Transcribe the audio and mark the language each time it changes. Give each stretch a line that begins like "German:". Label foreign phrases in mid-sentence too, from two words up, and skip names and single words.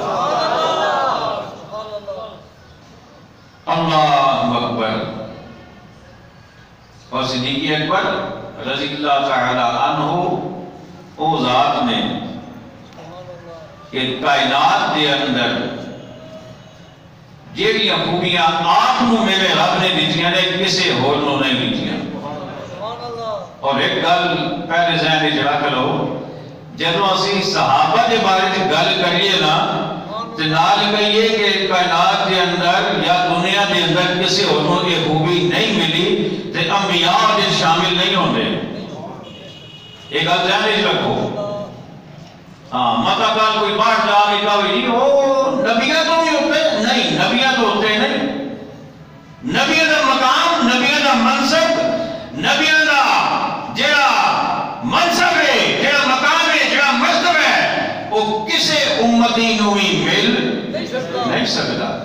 Arabic: اللہ اکبر.
Punjabi: اور صدیق اکبر
Arabic: رضی اللہ تعالی عنہ
Punjabi: او ذات نے کہ کائنات دے اندر جیڑیاں خوبیاں آپ نو میرے رب نے دیتیاں نے کسے ہور نو نہیں دیتیاں. اور ایک گل پہلے ذہن وچ رکھ لو, جدوں اسی صحابہ دے بارے وچ گل کریے نا تے نال کہیے کہ کائنات دے اندر یا دنیا دے اندر کسے ہور نو یہ خوبی نہیں ملی تے انبیاء دے شامل نہیں ہوندے. ایک گل ذہن وچ رکھو. ہاں متا کال کوئی باہر جا کے کہے جی
Urdu: وہ نبیوں تو بھی ہوتے نہیں, نبیوں تو ہوتے نہیں.
Punjabi: نبیوں دا مقام, نبیوں دا منصب, نبیوں دا جڑا منصب ہے, جڑا مقام ہے, جڑا مرتبہ ہے, وہ کسے امتی نو ہی مل نہیں سکتا.